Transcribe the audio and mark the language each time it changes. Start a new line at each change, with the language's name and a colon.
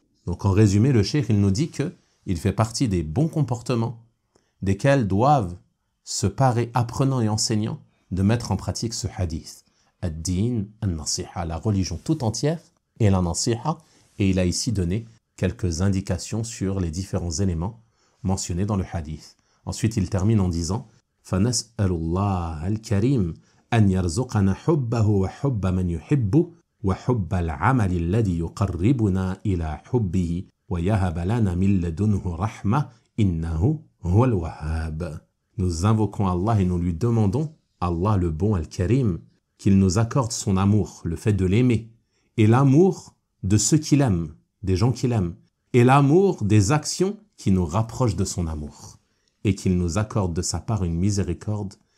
French: Donc en résumé, le cheikh il nous dit qu'il fait partie des bons comportements desquels doivent se parer apprenants et enseignants de mettre en pratique ce hadith.
Arabic: Ad-din, an-nasiha,
French: la religion tout entière et la nasiha. Et il a ici donné quelques indications sur les différents éléments mentionnés dans le hadith. Ensuite, il termine en disant
Arabic: فَنَسْأَلُ اللَّهَ الْكَرِيمَ أَنْ يَرْزُقَنَا حُبَّهُ وَحُبَّ مَنْ يُحِبُّ وَحُبَّ الْعَمَلِ الَّذِي يُقَرِّبُنَا إِلَى حُبِّهِ وَيَهَبَ لَنَا مِن لَدُنْهُ رَحْمَةً إِنَّهُ هُوَ الْوَهَّابُ.
French: Nous invoquons Allah et nous lui demandons, Allah le bon Al-Karim, qu'il nous accorde son amour, le fait de l'aimer, et l'amour de ceux qu'il aime, des gens qu'il aime, et l'amour des actions qui nous rapprochent de son amour, et qu'il nous accorde de sa part une miséricorde.